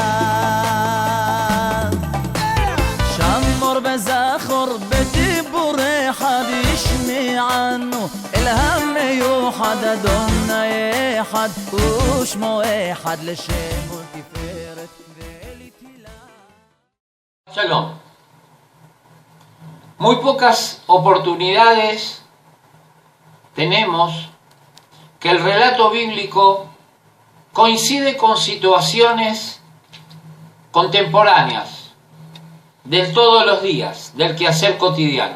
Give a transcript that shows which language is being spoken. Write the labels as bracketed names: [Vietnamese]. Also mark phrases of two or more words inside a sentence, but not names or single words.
[Hebrew] שמור בזכור בדיבורי אחד ישמענו אל המיוחד אדוני אחד ושמו אחד לשם ולתפארת ולתהילה. [Spanish] Shalom. Muy pocas oportunidades tenemos que el relato bíblico coincide con situaciones contemporáneas de todos los días, del quehacer cotidiano.